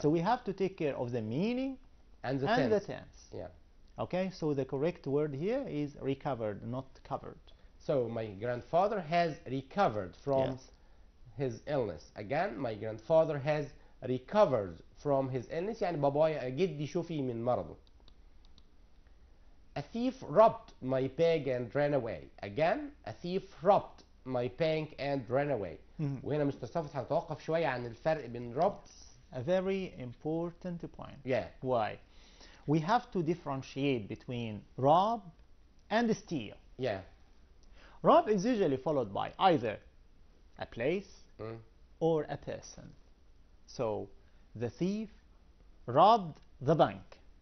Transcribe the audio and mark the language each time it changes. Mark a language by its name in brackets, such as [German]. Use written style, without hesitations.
[English] So we have to take care of the meaning And the and tense. the tense. Yeah. Okay, so the correct word here is recovered, not covered. So my grandfather has recovered from Yes. his illness. Again, my grandfather has recovered from his illness. [Arabic] يعني بابايا جدي شفي من مرضه. [English] A thief robbed my bag and ran away. Again, a thief robbed my bank and ran away. [Arabic] وهنا مستر صفوت هنتوقف شوية عن الفرق بين robbed. [English] A very important point. Yeah. Why? We have to differentiate between rob and steal. Yeah. Rob is usually followed by either a place or a person. So the thief robbed the bank.